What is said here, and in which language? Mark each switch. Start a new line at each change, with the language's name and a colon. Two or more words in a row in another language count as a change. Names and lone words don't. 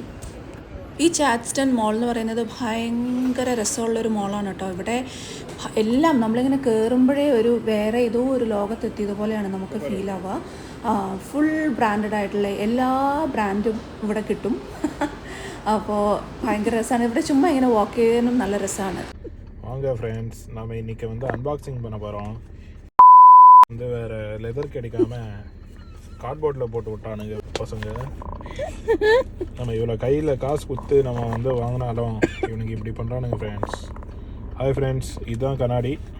Malayalam: ഈ ചാഡ്സ്റ്റൺ മോൾ എന്ന് പറയുന്നത് ഭയങ്കര രസമുള്ളൊരു മോളാണ് കേട്ടോ. ഇവിടെ എല്ലാം നമ്മളിങ്ങനെ കയറുമ്പോഴേ ഒരു വേറെ ഏതോ ഒരു ലോകത്തെത്തിയതുപോലെയാണ് നമുക്ക് ഫീൽ ആവുക.
English: full branded
Malayalam: ആയിട്ടുള്ള എല്ലാ ബ്രാൻഡും ഇവിടെ കിട്ടും. അപ്പോൾ ഭയങ്കര രസമാണ്. ഇവിടെ ചുമ്മാ ഇങ്ങനെ വാക്ക് ചെയ്യാനും നല്ല രസമാണ്.
Tamil: வாங்க ஃப்ரெண்ட்ஸ், நம்ம இன்றைக்கி அன்பாக்சிங் பண்ண போகிறோம். வேறு லெதர் கிடைக்காம கார்ட்போர்டில் போட்டு விட்டானுங்க பசங்க. நம்ம இவ்வளோ கையில் காசு கொடுத்து நம்ம வாங்கினாலும் இவனுக்கு இப்படி பண்ணுறானுங்க ஃப்ரெண்ட்ஸ். ஹாய் ஃப்ரெண்ட்ஸ், இதுதான் கண்ணாடி.